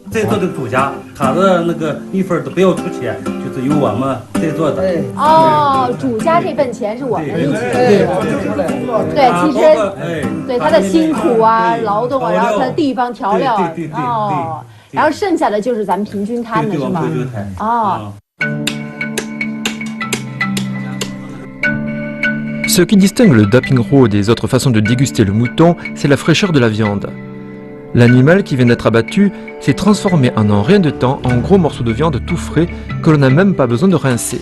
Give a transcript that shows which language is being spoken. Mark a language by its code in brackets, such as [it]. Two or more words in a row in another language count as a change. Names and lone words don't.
[zh] 在座的主家，他的那个一分都不要出钱，就是由我们在座的。哦，主家这份钱是我们一起出的。对，其实对他的辛苦啊、劳动啊，然后他的地方调料哦，然后剩下的就是咱们平均摊的是吗？哦。 [fr] Ce qui distingue le dapingro des autres façons de déguster le mouton, c'est la fraîcheur de la viande. L'animal qui vient d'être abattu s'est transformé en rien de temps en gros morceaux de viande tout frais que l'on n'a même pas besoin de rincer.